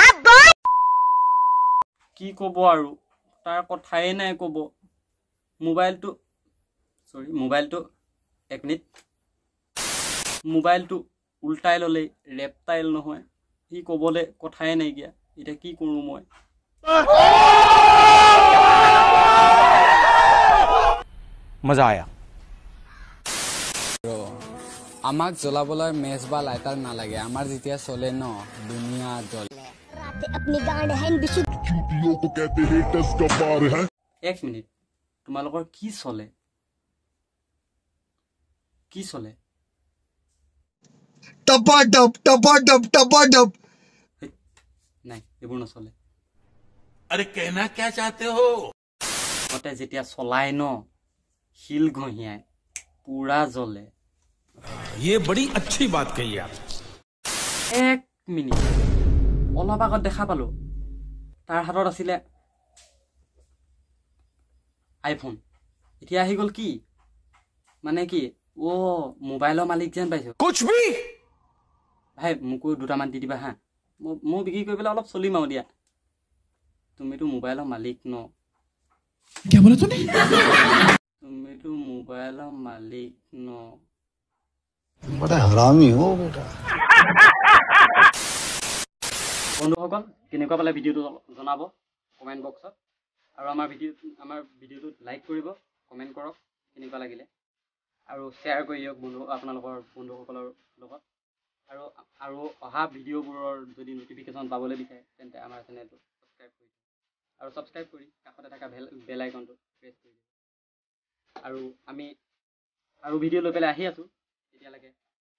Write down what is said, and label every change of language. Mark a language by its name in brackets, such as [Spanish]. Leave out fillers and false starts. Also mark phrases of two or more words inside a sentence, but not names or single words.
[Assamese] কি ক'ব আৰু তাৰ কথাই নাই ক'ব মোবাইলটো এক মিনিট মোবাইলটো উল্টাই ল'লেই ৰেপটাইল নহয় সি ক'বলৈ কথাই নাইকিয়া এতিয়া কি কৰোঁ মই [Hindi] मजा आया [Assamese] আমাক জ্বলাবলৈ মেচ বা লাইটাৰ নালাগে আমাৰ যেতিয়া চলে ন দুনিয়া জ্বলে [Hindi] अपनी गांड है चूतियों को कहते हेटर्स का पार है। एक मिनिट [Assamese] তোমালোকৰ কি চলে কি চলে [Hindi] टपाटप [Assamese] নাই এইবোৰ নচলে [Hindi] अरे कहना क्या चाहते हो? [Assamese] মতে যেতিয়া চলাই ন শিল ঘঁহিয়াই পুৰা জ্বলে [Hindi] ये बड़ी अच्छी बात कही आप। [Assamese] এক মিনিট অলপ আগত দেখা পালো তাৰ হাতত আছিলে আইফোন এতিয়া আহি গ'ল কি মানে কি ও মোবাইলৰ মালিক যেন পাইছো [Hindi] कुछ भी [Assamese] ভাই মোকো দুটামান দি দিবা হা মই বিক্ৰী কৰি পেলাই অলপ চলিম আৰু দিয়া তুমিতো মোবাইলৰ মালিক ন [Hindi] क्या बोला तूने? [Assamese] তুমিতো মোবাইলৰ মালিক ন [Hindi] बड़ा हरामी हो बेटा। [Assamese] বন্ধুসকল কেনেকুৱা পালে ভিডিঅ'টো জনাব [English] comment box [Assamese] আৰু আমাৰ ভিডিঅ'টোত লাইক কৰিব কমেণ্ট কৰক কেনেকুৱা লাগিলে আৰু শ্বেয়াৰ কৰি দিয়ক আপোনালোকৰ বন্ধুসকলৰ লগত আৰু অহা ভিডিঅ'বোৰৰ যদি ন'টিফিকেশ্যন পাবলৈ বিচাৰে তেন্তে আমাৰ চেনেলটো ছাবস্ক্ৰাইব কৰি দিয়ক আৰু ছাবস্ক্ৰাইব কৰি কাষতে থকা [English] bell icon [Assamese] প্ৰেছ কৰি দিয়ক আৰু আমি আৰু ভিডিঅ' লৈ পেলাই আহি আছোঁ তেতিয়ালৈকে